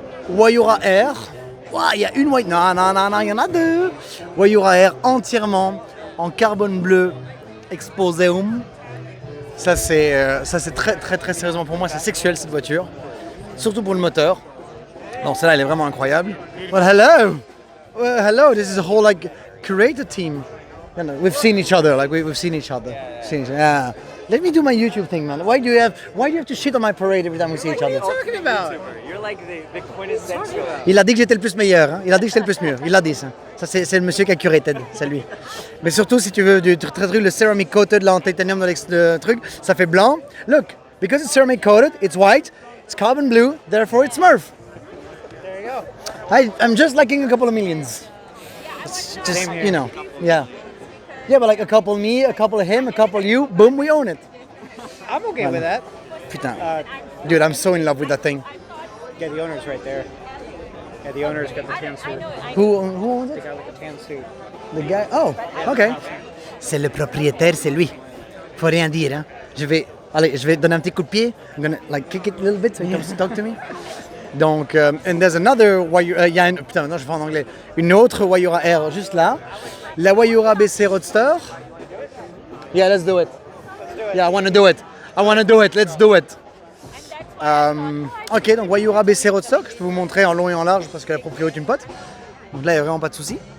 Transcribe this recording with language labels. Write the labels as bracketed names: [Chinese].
[French] Wayura Air. Il y a une white. Non, il y en a deux. Wayura Air entièrement en carbone bleu Exposeum. Ça c'est très sérieusement pour moi, c'est sexuel cette voiture. Surtout pour le moteur. Non, celle-là elle est vraiment incroyable. [English] Well, hello. Well, hello, this is a whole like creator team. You know, we've seen each other, like we've seen each other. Yeah. Let me do my YouTube thing, man. Why do you have to shit on my parade every time we see each other? What are you talking about? You're like the quintessential. [French] Il a dit que j'étais le plus meilleur, hein. Il a dit que j'étais le plus mieux. Il a dit ça. Ça c'est le monsieur qui a curated, c'est lui. Mais surtout si tu veux du truc, le ceramic coated là en titanium dans le truc, ça fait blanc. [English] Look, because it's ceramic coated, it's white, it's carbon blue, therefore it's Smurf. There you go. I'm just liking a couple of millions. It's just, you know, yeah. Yeah, but like a couple me, a couple of him, a couple you, boom, we own it. I'm okay with that. [French] Putain. [English] Dude, I'm so in love with that thing. Yeah, the owner's right there. Yeah, the owner's got the tan suit. Who owns The it? guy with the tan suit. The guy? Oh, okay. [French] C'est le propriétaire, c'est lui. Faut rien dire, hein. Je vais donner un petit coup de pied. [English] I'm gonna like kick it a little bit so he comes to talk to me. [French] Donc, [English] and there's another Wayura, [French] putain, non, je vais en anglais. Une autre Wayura Air juste là. [English] La Wayura BC Roadster. Yeah, let's do it. Yeah, I want to do it. Let's do it. [French] Ok, donc Wayura BC Roadster, je peux vous montrer en long et en large parce que la proprio est une pote. Donc là, il n'y a vraiment pas de souci.